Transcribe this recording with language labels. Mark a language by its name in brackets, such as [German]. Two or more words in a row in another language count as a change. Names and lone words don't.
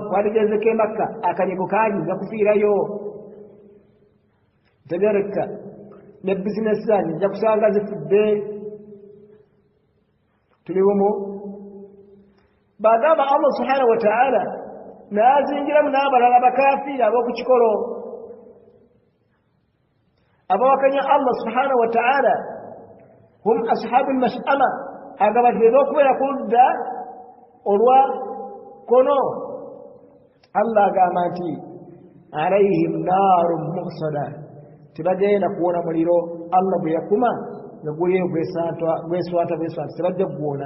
[Ganda] Twandigezeko e Makka akanyego kaanyi nja kufiirayo, tegereka ne bizinesi zange nja kusanga zifudde. Tuli bumu. Bagamba Allah [Arabic] سبحانه وتعالى [Ganda] n'azingiramu n'abalala bakafiiri ab'oku kikolo abawakanya Allah [Arabic] سبحانه وتعالى. هم أصحاب المشأمة, [Ganda] agamba nti okubeera ku ludda olwa kono. Allah agamba nti [Arabic] عليهم نار مؤصدة, [Ganda] tebagenda kuwona muliro Allah bwe yakuma nga guliyo gweswata tebajja kuguwona.